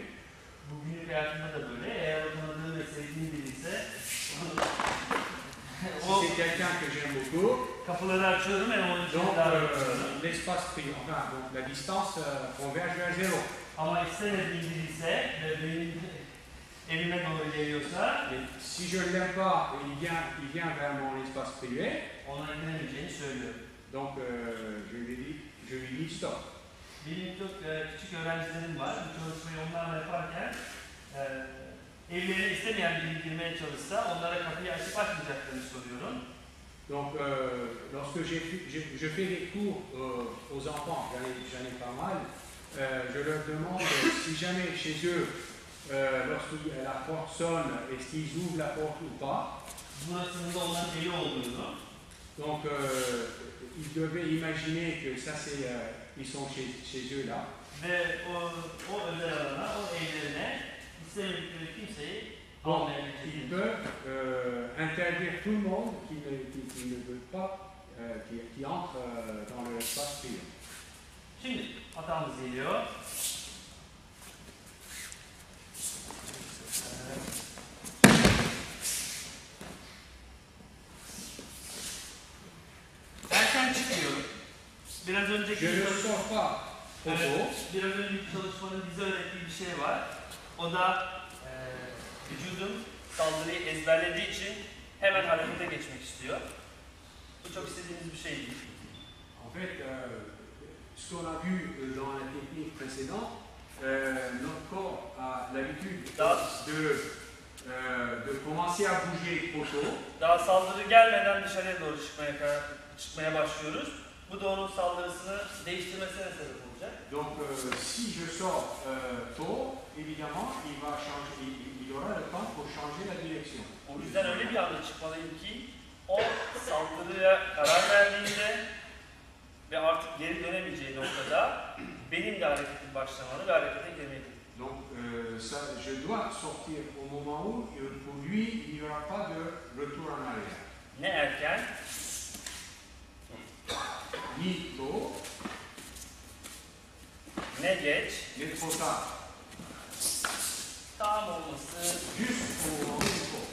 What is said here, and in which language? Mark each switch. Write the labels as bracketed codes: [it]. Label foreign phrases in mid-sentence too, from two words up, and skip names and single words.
[tr] Bugünlük hayatımda da böyle. Eğer o tanıdığım ve sevdiğim biri ise [fr] si c'est quelqu'un que j'aime beaucoup, [tr] kapıları açıyorum ve onun için [fr] donc [tr] daha açıyorum. [fr] l'espace privé, enfin donc la distance converge vers zéro. [tr] Ama istemediğim biri ise ve benim evime doğru geliyorsa [fr] Si je ne l'aime pas et il vient vers mon espace privé, [tr] ona gidelemeyeceğini söylüyorum. [fr] donc je lui dis stop. [tr] Benim çok küçük öğrencilerim var. Bu çalışmayı onlarla yaparken evlerine istemeyen biri girmeye çalışsa onlara kapıyı açıp açmayacaklarını soruyorum. [fr] Donc lorsque je fais des cours aux enfants, j'en ai pas mal, je leur demande si jamais chez eux, lorsque la porte sonne, est-ce qu'ils ouvrent la porte ou pas. [tr] Burasının da onların evi olduğunu. [fr] Donc ils devaient imaginer que ça c'est, ils sont chez eux là. [tr] Ve o özel alana, o evlerine istemedikleri kimseyi almayabilecekleri. [fr] Ils peuvent interdire tout le monde qui ne veut pas, qui entre dans l'espace privé. [tr] Şimdi hatamız geliyor. Erken çıkıyorum. Biraz önceki [fr] Je ne sors pas trop tôt. [tr] biraz önceki çalışmanın bize öğrettiği bir şey var. O da vücudun saldırıyı ezberlediği için hemen harekete geçmek istiyor. Bu çok istediğimiz bir şey değil. [fr] En fait, ce qu'on a vu dans la technique précédente, notre corps a l'habitude de commencer à bouger trop tôt. [tr] Daha saldırı gelmeden dışarıya doğru çıkmaya başlıyoruz. Bu da onun saldırısını değiştirmesine sebep olacak. [fr] Donc, si je sors tôt, évidemment, il aura le temps pour changer la direction. [tr] O yüzden öyle bir anda çıkmalıyım ki o saldırıya karar verdiğinde ve artık geri dönemeyeceği noktada benim de hareketim başlamalı ve harekete girmeliyim. [fr] Donc, je dois sortir au moment où, pour lui, il n'y aura pas de retour en arrière. [tr] Ne erken, [fr] Ni tôt, [tr] ne geç, [fr] ni trop tard. [tr] tam olması [fr] Juste au moment où il faut.